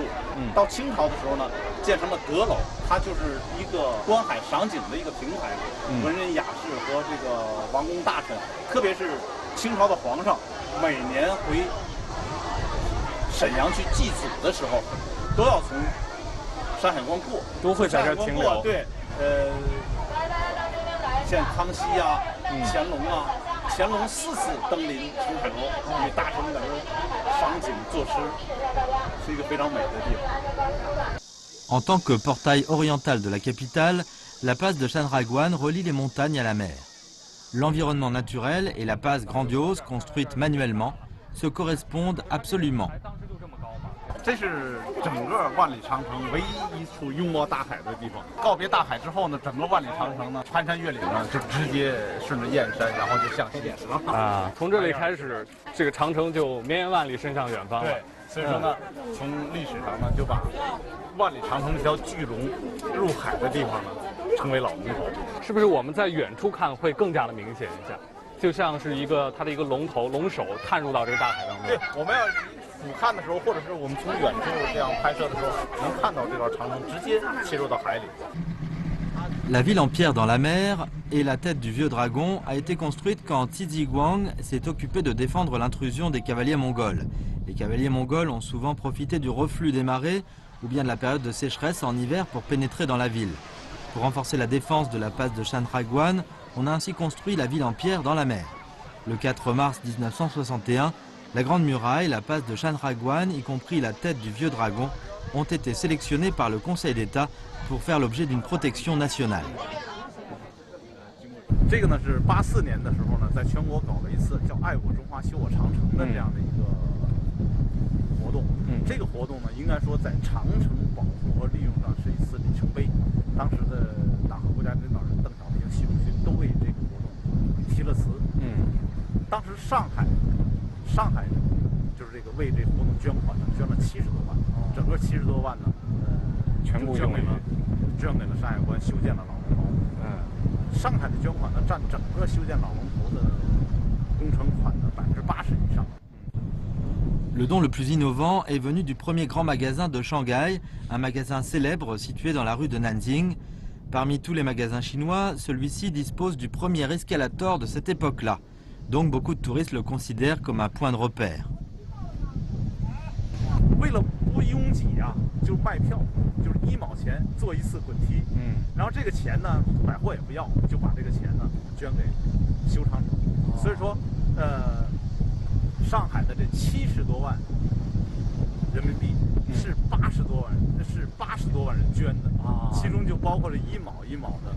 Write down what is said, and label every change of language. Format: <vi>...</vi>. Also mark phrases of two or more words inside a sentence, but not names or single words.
<zh>到清朝的时候呢，建成了阁楼，它就是一个观海赏景的一个平台，文人雅士和这个王公大臣，特别是清朝的皇上，每年回沈阳去祭祖的时候，都要从山海关过，都会在这儿停留。对，像康熙啊、乾隆啊，乾隆4次登临澄海楼，与大臣们在这儿赏景作诗，是一个非常美的地方。</zh> <fr>En tant que portail oriental de la capitale, la passe de Shanhaiguan relie les montagnes à la mer. L'environnement naturel et la passe grandiose construite manuellement se correspondent absolument.</fr> <zh>这是整个万里长城唯一一处拥抱大海的地方。告别大海之后呢，整个万里长城呢，攀山越岭呢，就直接顺着燕山，然后就向西了。啊，从这里开始，这个长城就绵延万里，伸向远方了。对，所以说呢，从历史上呢，就把万里长城这条巨龙入海的地方呢，称为老龙头。是不是我们在远处看会更加的明显一下？就像是它的一个龙头、龙首探入到这个大海当中。对，我们要俯瞰的时候，或者是我们从远处这样拍摄的时候，能看到这条长城直接切入到海里。</zh> <fr>La ville en pierre dans la mer et la tête du vieux dragon a été construite quand Tiziguang s'est occupé de défendre l'intrusion des cavaliers mongols. Les cavaliers mongols ont souvent profité du reflux des marées ou bien de la période de sécheresse en hiver pour pénétrer dans la ville. Pour renforcer la défense de la passe de Shanhaiguan, on a ainsi construit la ville en pierre dans la mer. Le 4 mars 1961, la Grande Muraille, la passe de Shanhaiguan, y compris la tête du vieux dragon, ont été sélectionnés par le Conseil d'État pour faire l'objet d'une protection nationale.</fr> <zh>这个呢是84年的时候呢，在全国搞了一次叫“爱我中华，修我长城”的这样的一个活动。这个活动呢，应该说在长城保护和利用上是一次里程碑。当时的党和国家领导人邓小平、习仲勋都为这个活动提了词。当时上海就是这个为这个活动捐款呢，捐了70多万，整个70多万呢，全部捐给了山海关，修建了老龙头。上海的捐款呢，占整个修建老龙头的工程款的80%以上。</zh> <fr>Le don le plus innovant est venu du premier grand magasin de Shanghai, un magasin célèbre situé dans la rue de Nanjing. Parmi tous les magasins chinois, celui-ci dispose du premier escalator de cette époque-là. Donc beaucoup de touristes le considèrent comme un point de repère.</fr> <zh>为了不拥挤啊，就卖票，就是1毛钱坐一次滚梯。然后这个钱呢，百货也不要，就把这个钱呢捐给修长城。所以说，上海的这70多万人民币是80多万人捐的，其中就包括了1毛1毛的。</zh>